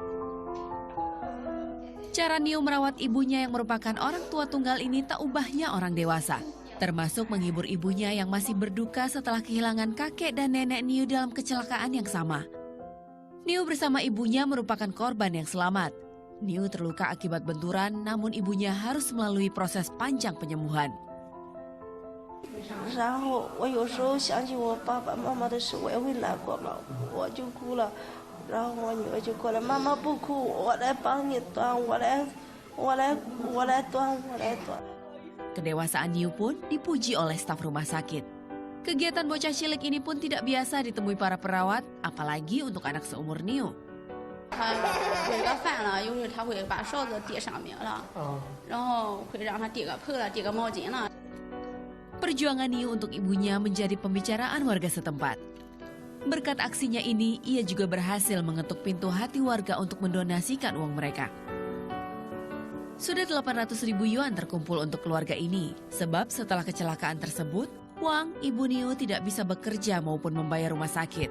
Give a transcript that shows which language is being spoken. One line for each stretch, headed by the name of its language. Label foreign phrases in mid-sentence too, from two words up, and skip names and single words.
Indonesian: Cara Niu merawat ibunya yang merupakan orang tua tunggal ini tak ubahnya orang dewasa. Termasuk menghibur ibunya yang masih berduka setelah kehilangan kakek dan nenek Niu dalam kecelakaan yang sama. Niu bersama ibunya merupakan korban yang selamat. Niu terluka akibat benturan, namun ibunya harus melalui proses panjang penyembuhan.
Chinese: 然后我有时候想起我爸爸妈妈的事，我也会难过嘛，我就哭了。然后我女儿就过来，妈妈不哭，我来帮你端，我来端。
Indonesian: Kedewasaan Niu pun dipuji oleh staf rumah sakit. Kegiatan bocah cilik ini pun tidak biasa ditemui para perawat, apalagi untuk anak seumur Niu.
Chinese: 他违个饭了，有时他会把勺子递上面了，然后会让他递个盆了，递个毛巾了。
Indonesian: Perjuangan Niu untuk ibunya menjadi pembicaraan warga setempat. Berkat aksinya ini, ia juga berhasil mengetuk pintu hati warga untuk mendonasikan uang mereka. Sudah 800.000 yuan terkumpul untuk keluarga ini, sebab setelah kecelakaan tersebut, Wang, ibu Niu tidak bisa bekerja maupun membayar rumah sakit.